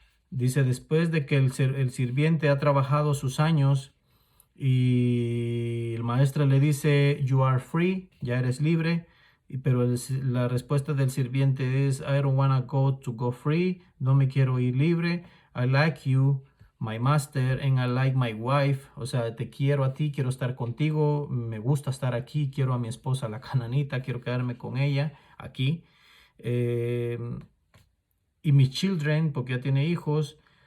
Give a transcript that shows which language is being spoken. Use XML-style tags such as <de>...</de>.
<es>Dice, después de que el sirviente ha trabajado sus años y el maestro le dice,</es> <en>you are free,</en> <es>ya eres libre. Pero la respuesta del sirviente es,</es> <en>I don't wanna go free,</en> <es>no me quiero ir libre.</es> <en>I like you, my master, and I like my wife.</en> <es>O sea, te quiero a ti, quiero estar contigo, me gusta estar aquí, quiero a mi esposa, la cananita, quiero quedarme con ella aquí. Eh, y mis children, porque ya tiene hijos.</es>